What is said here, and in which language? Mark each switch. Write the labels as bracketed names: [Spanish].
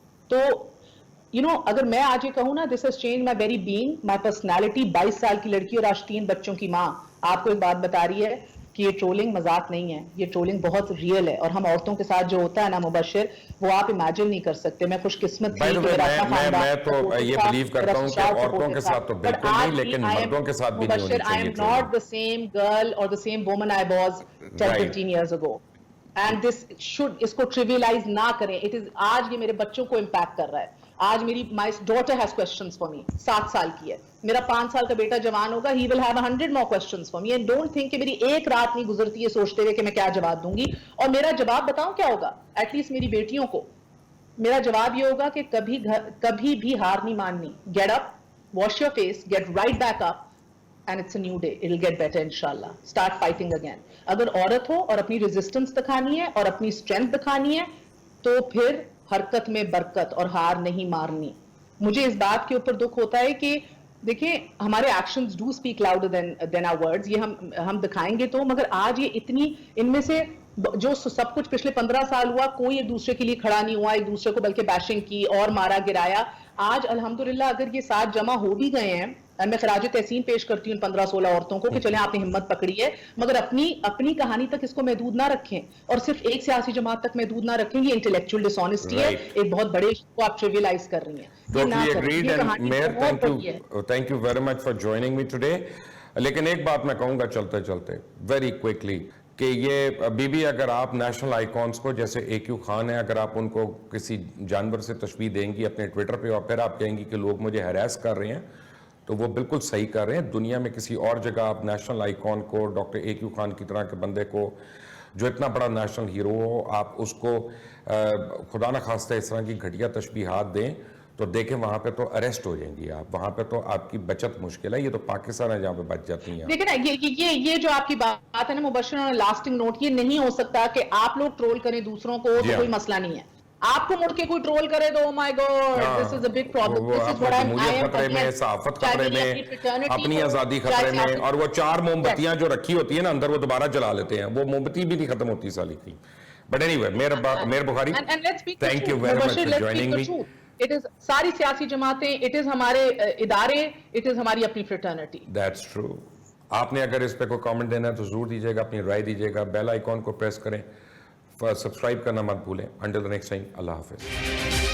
[Urdu] تو اگر میں آج یہ کہوں نا, this has change my very being, my personality. 22 سال کی لڑکی اور آج 3 بچوں کی ماں, آپ کو ایک بات بتا رہی ہے, کہ یہ ٹرولنگ مذاق نہیں ہے, یہ ٹرولنگ بہت ریئل ہے, اور ہم عورتوں کے ساتھ جو ہوتا ہے نا مبشر, وہ آپ امیجن نہیں کر سکتے. میں خوش قسمت تھی کہ میرا اپنا خاندان, میں تو یہ بلیو کرتا ہوں کہ عورتوں کے ساتھ تو بالکل نہیں, لیکن مردوں کے ساتھ بھی نہیں ہونی [English] Mubashir, I [Urdu] چاہیے. [English] am not the same girl or the same woman I was 10-15 years ago. And this should, [Urdu] اس کو trivialize نہ کریں. [English] It is, [Urdu] آج یہ میرے بچوں کو امپیکٹ کر رہا ہے. آج میری [English] my daughter has questions for me, [Urdu] 7 سال کی ہے. میرا 5 سال کا بیٹا جوان ہوگا, [English] he will have 100 more questions for me. And don't think [Urdu] کہ میری ایک رات نہیں گزرتی ہے سوچتے ہوئے کہ میں کیا جواب دوں گی. اور میرا جواب بتاؤں کیا ہوگا, ایٹ لیسٹ میری بیٹیوں کو میرا جواب یہ ہوگا کہ کبھی بھی ہار نہیں ماننی. [English] Get up, wash your face, get right back up, and it's a new day. It'll get better inshallah. Start fighting again. [Urdu] اگر عورت ہو اور اپنی ریزسٹنس دکھانی ہے اور اپنی اسٹرینتھ دکھانی ہے تو پھر حرکت میں برکت, اور ہار نہیں مارنی. مجھے اس بات کے اوپر دکھ ہوتا ہے کہ دیکھیں ہمارے actions do speak louder than our words. یہ ہم دکھائیں گے تو, مگر آج یہ اتنی, ان میں سے جو سب کچھ پچھلے 15 سال ہوا, کوئی ایک دوسرے کے لیے کھڑا نہیں ہوا, ایک دوسرے کو بلکہ بیشنگ کی اور مارا گرایا. آج الحمدللہ اگر یہ ساتھ جمع ہو بھی گئے ہیں, میں خراج تحسین پیش کرتی ہوں 15-16 عورتوں کو کہ چلیں آپ نے ہمت پکڑی ہے, مگر اپنی کہانی تک اس کو محدود نہ رکھیں, اور صرف ایک سیاسی جماعت تک محدود نہ رکھیں. یہ انٹلیکچوئل ڈس آنیسٹی ہے, ایک بہت بڑے ایشو کو آپ ٹریویلائز کر رہی ہیں. [English] Totally agreed, and Mayor, thank you very much for joining me today. [Urdu] لیکن ایک بات میں کہوں گا چلتے چلتے ویری کوئکلی, کہ یہ بی بی اگر آپ نیشنل آئیکونس کو جیسے اے کیو خان ہے, اگر آپ ان کو کسی جانور سے تشبیہ دیں گی اپنے ٹویٹر پہ, اور پھر آپ کہیں گی کہ لوگ مجھے ہیراس کر رہے ہیں, تو وہ بالکل صحیح کر رہے ہیں. دنیا میں کسی اور جگہ آپ نیشنل آئیکون کو, ڈاکٹر اے کیو خان کی طرح کے بندے کو, جو اتنا بڑا نیشنل ہیرو ہو, آپ اس کو خدا نہ خواستہ اس طرح کی گھٹیا تشبیہات دیں تو دیکھیں وہاں پہ تو اریسٹ ہو جائیں گی آپ, وہاں پہ تو آپ کی بچت مشکل ہے. یہ تو پاکستان ہے جہاں پہ بچ جاتی ہیں. دیکھیں نا یہ جو آپ کی بات ہے نا مبشر, لاسٹنگ نوٹ, یہ نہیں ہو سکتا کہ آپ لوگ ٹرول کریں دوسروں کو تو کوئی مسئلہ نہیں ہے, آپ کو مڑ کے کوئی ٹرول کرے تو [English] oh my god, this is a big problem. This is what I am [Urdu] خطرے میں, صحافت خطرے میں, اپنی آزادی خطرے میں, اور وہ 4 موم بتیاں جو رکھی ہوتی ہیں نا اندر, وہ دوبارہ جلا لیتے ہیں, وہ موم بتی بھی نہیں ختم ہوتی سالی کی. [English] But anyway, Mayor Bukhari, thank you very much for joining me. It is [Urdu] ساری سیاسی جماعتیں, [English] it is [Urdu] ہمارے ادارے, it is ہماری اپنی fraternity. [English] That's true. [Urdu] آپ نے اگر اس پہ کوئی کامنٹ دینا ہے تو ضرور دیجیے گا, اپنی رائے دیجیے گا, بیل آئیکن کو پریس کریں, سبسکرائب کرنا مت بھولیں. [English] Until the next time, [Urdu] اللہ حافظ.